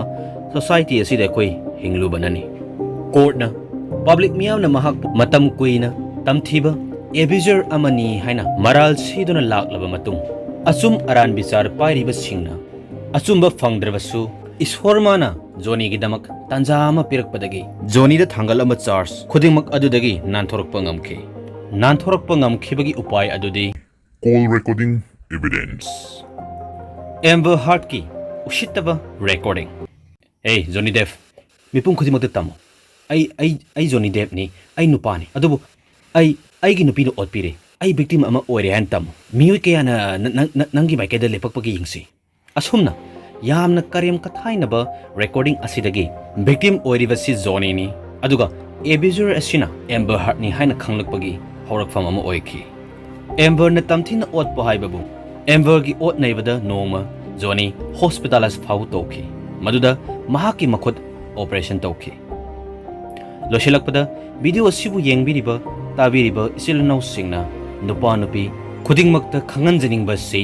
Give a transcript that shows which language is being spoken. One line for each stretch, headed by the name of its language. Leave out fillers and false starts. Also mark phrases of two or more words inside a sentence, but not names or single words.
Manipuri: society asida koi hinglubanani courtna public miyamna mahak matam kuina tamthiba abuser amani haina maral siduna laklaba matung asum aran bichar pairiba singna asumba phangdrabasu ishormana Johnny gi damak tanjama pirakpadagi Johnny da thangal ama charge khudingmak adudagi nanthorokpa ngamkhibagi upai adudi
English: call recording evidence
Manipuri: Amber Heard ki ushitaba recording hey Johnny Depp mipum khudimak da tamo ai Johnny Depp ni ai nupani adubu ai gi nupi no otpire ai victim ama oire han tamo miyoi kaya na nangi maike da lepakpagi yingsi asumna yamna karyam kathainaba recording asidagi victim oiribasi Johnny ni aduga abuser asina Amber Heard ni haina khanglakpagi horakfam ama oikhi Amber na tamthina otpa haibabu Ambergi ot naibada nongma Johnny hospitalized fau tauki maduda mahaki makhut operation tauki losilakpada video asibu yengbiriba tabiriba isilnau singna nupa nupi khudingmakta khanganjaningba si